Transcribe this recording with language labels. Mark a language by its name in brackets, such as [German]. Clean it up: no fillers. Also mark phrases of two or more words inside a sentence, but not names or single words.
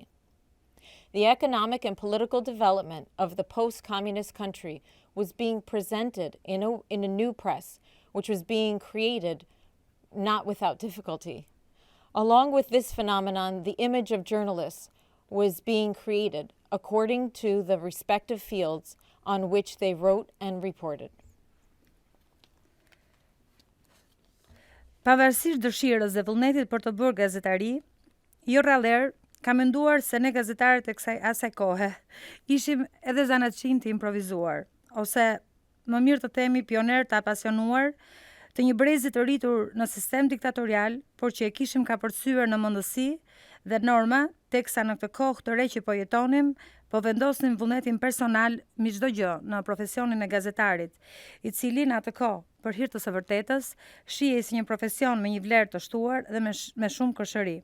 [English] The economic and political development of the post-communist country was being presented in a new press, which was being created not without difficulty. Along with this phenomenon, the image of journalists was being created according to the respective fields on which they wrote and reported. [Albanian] Pavarësisht dëshirës dhe vullnetit për të bërë gazetari, jo rrallëherë ka menduar se ne gazetarët e asaj kohe ishim edhe zanatçinë të improvizuar, ose më mirë të themi pioner të apasionuar të një brezi të rritur në sistem diktatorial, por që e kishim kapërcyer në mendësi dhe norma, teksa në këtë kohë të re që po jetonim, po vendosin vullnetin personal mbi çdo gjë në profesionin e gazetarit, i cili në atë kohë, për hir të së vërtetës, shihej si një profesion me një vlerë të shtuar dhe me shumë kërshëri.